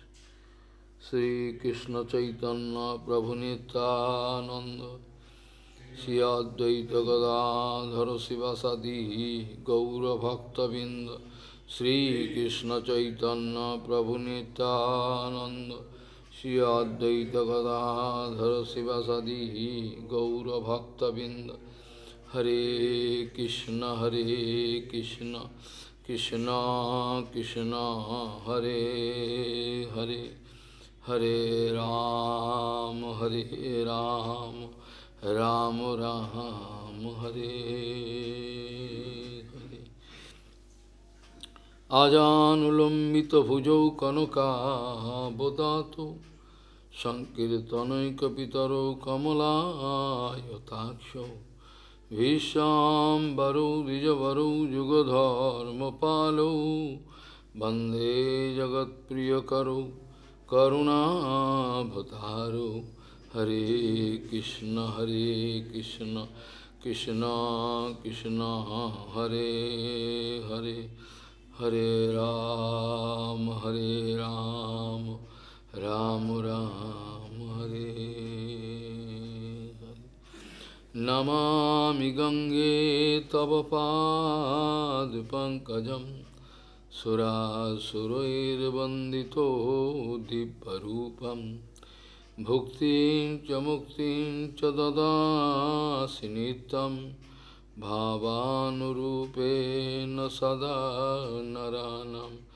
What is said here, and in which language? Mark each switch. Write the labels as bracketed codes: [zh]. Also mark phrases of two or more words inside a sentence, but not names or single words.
[sa] श्रीकृष्ण चैतन्य प्रभु नित्यानन्द श्री अद्वैत गदाधर शिवासादि गौरभक्तबिंद श्रीकृष्ण चैतन्य प्रभु नित्यानंद श्री अद्वैत गदाधर शिवासादि गौरभक्तबिंद। हरे कृष्ण कृष्ण कृष्ण हरे हरे हरे राम राम राम हरे हरे। आजानुलंबित भुजौ कनकावदातो संकीर्तनैकपितरो कमलायताक्षौ विश्वाम्बरो द्विजवरो युगधर्मपालो वन्दे जगत्प्रियकरो करुणावतारो। हरे कृष्ण कृष्ण कृष्ण हरे हरे हरे राम राम राम हरे हरे। नमामि गंगे तव पादपङ्कजं सुरासुरैर्वन्दितो दिव्यरूपम् भुक्तिं च मुक्तिं च ददासि नित्यं भावानुरूपेण सदा नराणां।